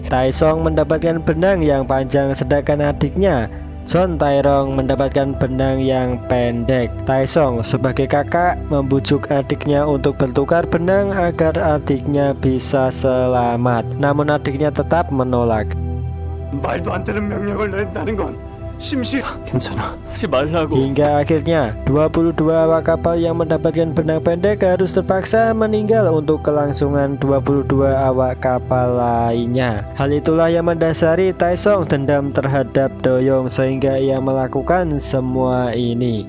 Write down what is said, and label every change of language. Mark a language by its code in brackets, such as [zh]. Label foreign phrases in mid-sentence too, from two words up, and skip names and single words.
[id] Taesung mendapatkan benang yang panjang sedangkan adiknya John Taerong mendapatkan benang yang pendek. Taesung sebagai kakak membujuk adiknya untuk bertukar benang agar adiknya bisa selamat. Namun adiknya tetap menolak. [ko] 말도 안 되는 명령을 내린다는 건 심시. 괜찮아. 하지 말라고. [id] Hingga akhirnya 22 awak kapal yang mendapatkan benang pendek harus terpaksa meninggal untuk kelangsungan 22 awak kapal lainnya. Hal itulah yang mendasari Taesung dendam terhadap Doyoung sehingga ia melakukan semua ini.